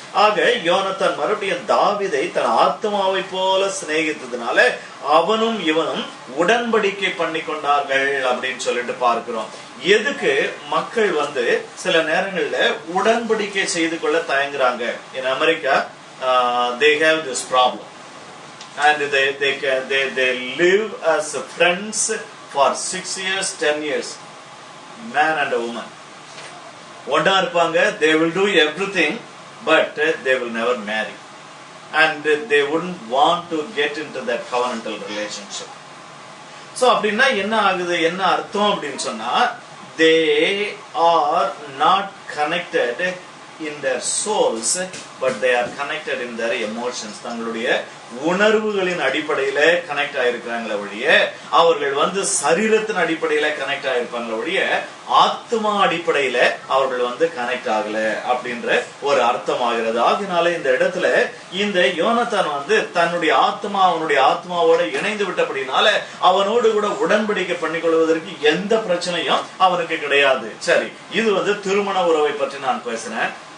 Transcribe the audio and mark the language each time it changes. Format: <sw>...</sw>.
<ta>ஆக யோனத்தான் மறுபடியும் தாவீதை தன் ஆத்மாவை போல சிநேகித்ததுனால அவனும் இவனும் உடன்படிக்கை பண்ணி கொண்டார்கள் அப்படின்னு சொல்லிட்டு பார்க்கிறோம். எதுக்கு மக்கள் வந்து சில நேரங்கள்ல உடன்படிக்கை செய்து கொள்ள தயங்குறாங்க?</ta> <en>In America, they have this problem and they live as friends for 6 years 10 years, man and a woman</en> <ta>ஒண்ணா இருப்பாங்க.</ta> <en>They will do everything but they will never marry and they wouldn't want to get into that covenantal relationship. So</en> <ta>அப்படின்னா என்ன ஆகுது, என்ன அர்த்தம் அப்படின்னு சொன்னா</ta> <en>they are not connected in their souls but they are connected in their emotions.</en> <ta>தங்களுடைய உணர்வுகளின் அடிப்படையில கனெக்ட் ஆயிருக்கிறாங்களே ஒழிய அவர்கள் வந்து சரீரத்தின் அடிப்படையில கனெக்ட் ஆயிருப்பாங்களே ஒழிய ஆத்மா அடிப்படையில அவர்கள் வந்து கனெக்ட் ஆகல அப்படின்ற ஒரு அர்த்தம் ஆகிறது. ஆகினால இந்த இடத்துல இந்த யோனத்தான் வந்து தன்னுடைய ஆத்மா அவனுடைய ஆத்மாவோட இணைந்து விட்டபடினால அவனோடு கூட உடன்படிக்கை பண்ணிக்கொள்வதற்கு எந்த பிரச்சனையும் அவனுக்கு கிடையாது. சரி, இது வந்து திருமண உறவை பற்றி நான் பேசினேன்.</ta>